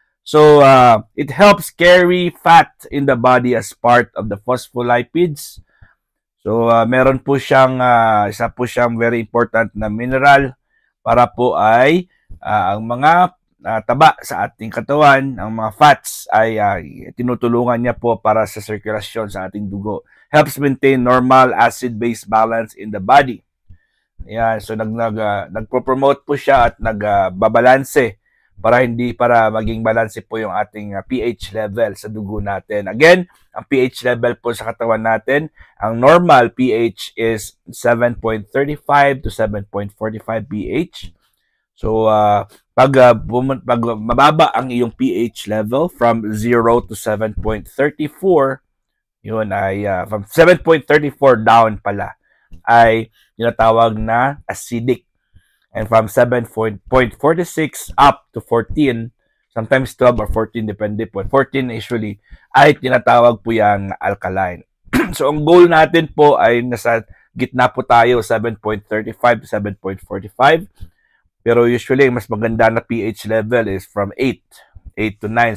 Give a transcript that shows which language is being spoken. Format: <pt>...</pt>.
<en>So, it helps carry fat in the body as part of the phospholipids.</en> <tl>So, meron po siyang isa po siyang</tl> <en>very important</en> <tl>na mineral para po ay ang mga taba sa ating katawan, ang mga fats ay tinutulungan niya po para sa sirkulasyon sa ating dugo.</tl> <en>Helps maintain normal acid-base balance in the body.</en> <tl>Ayan, so nagpo-promote po siya at nagbabalanse para maging balanse po yung ating pH level sa dugo natin. Again, ang pH level po sa katawan natin, ang normal pH is 7.35 to 7.45 pH. So, pag mababa ang iyong pH level from 0 to 7.34, yun ay from 7.34 down pala ay tinatawag na acidic.</tl> <en>And from 7.46 up to 14, sometimes 12 or 14,</en> <tl>depende po. 14 usually ay tinatawag po yung alkaline. So, ang goal natin po ay nasa gitna po tayo, 7.35 to 7.45. Pero usually, mas maganda na pH level is from 8 to 9.</tl>